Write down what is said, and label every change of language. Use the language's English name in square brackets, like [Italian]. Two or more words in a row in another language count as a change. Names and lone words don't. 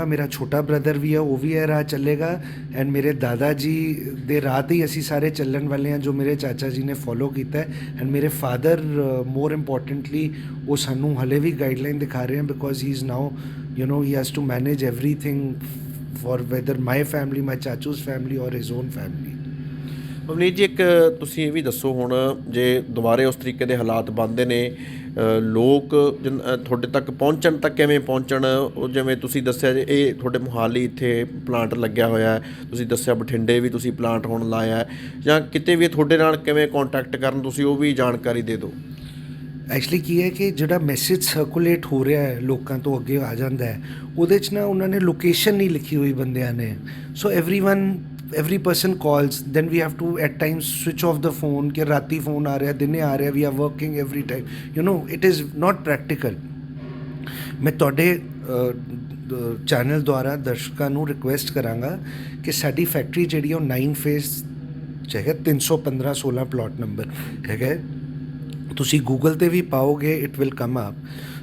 [Punjabi] ਮੇਰਾ ਛੋਟਾ ਬ੍ਰਦਰ ਵੀ ਹੈ, ਉਹ ਵੀ ਇਹ ਰਾਹ ਚੱਲੇਗਾ, ਐਂਡ ਮੇਰੇ ਦਾਦਾ ਜੀ ਦੇ ਰਾਹ 'ਤੇ ਹੀ ਅਸੀਂ ਸਾਰੇ ਚੱਲਣ ਵਾਲੇ ਹਾਂ, ਜੋ ਮੇਰੇ ਚਾਚਾ ਜੀ ਨੇ ਫੋਲੋ ਕੀਤਾ। ਐਂਡ ਮੇਰੇ ਫਾਦਰ [English] more importantly [Punjabi] ਉਹ ਸਾਨੂੰ ਹਲੇ ਵੀ ਗਾਈਡਲਾਈਨ ਦਿਖਾ ਰਹੇ ਹਨ, [English] because he is now he has to manage everything for whether my family, my chachu's family or his own family. [Punjabi] ਪਵਨੀਤ ਜੀ, ਇੱਕ ਤੁਸੀਂ ਇਹ ਵੀ ਦੱਸੋ, ਹੁਣ ਜੇ ਦੁਬਾਰੇ ਉਸ ਤਰੀਕੇ ਦੇ ਹਾਲਾਤ ਬਣਦੇ ਨੇ, ਲੋਕ ਤੁਹਾਡੇ ਤੱਕ ਪਹੁੰਚਣ ਤਾਂ ਕਿਵੇਂ ਪਹੁੰਚਣ? ਉਹ ਜਿਵੇਂ ਤੁਸੀਂ ਦੱਸਿਆ ਜੇ ਇਹ ਤੁਹਾਡੇ ਮੋਹਾਲੀ ਇੱਥੇ ਪਲਾਂਟ ਲੱਗਿਆ ਹੋਇਆ, ਤੁਸੀਂ ਦੱਸਿਆ ਬਠਿੰਡੇ ਵੀ ਤੁਸੀਂ ਪਲਾਂਟ ਹੁਣ ਲਾਇਆ, ਜਾਂ ਕਿਤੇ ਵੀ ਤੁਹਾਡੇ ਨਾਲ ਕਿਵੇਂ ਕੰਟੈਕਟ ਕਰਨ, ਤੁਸੀਂ ਉਹ ਵੀ ਜਾਣਕਾਰੀ ਦੇ ਦਿਓ। ਐਕਚੁਅਲੀ ਕੀ ਹੈ ਕਿ ਜਿਹੜਾ [English] message circulate [Punjabi] ਹੋ ਰਿਹਾ ਹੈ, ਲੋਕਾਂ ਤੋਂ ਅੱਗੇ ਆ ਜਾਂਦਾ ਹੈ, ਉਹਦੇ 'ਚ ਨਾ ਉਹਨਾਂ ਨੇ ਲੋਕੇਸ਼ਨ ਨਹੀਂ ਲਿਖੀ ਹੋਈ ਬੰਦਿਆਂ ਨੇ। [English] ਸੋ every person calls, then we have to at times switch off the phone [Punjabi] ਕਿ ਰਾਤੀ ਫੋਨ ਆ ਰਿਹਾ, [English] ਦਿਨੇ ਆ ਰਿਹਾ, we are working every time, it is not practical. [Punjabi] ਮੈਂ ਤੁਹਾਡੇ ਚੈਨਲ ਦੁਆਰਾ ਦਰਸ਼ਕਾਂ ਨੂੰ ਰਿਕੁਐਸਟ ਕਰਾਂਗਾ ਕਿ ਸਾਡੀ ਫੈਕਟਰੀ ਜਿਹੜੀ ਉਹ 9 ਫੇਜ਼ 'ਚ ਹੈਗਾ 315-16 ਪਲਾਟ ਨੰਬਰ ਹੈਗਾ। ਤੁਸੀਂ ਗੂਗਲ ਤੇ ਵੀ ਪਾਓਗੇ [English] it will come up.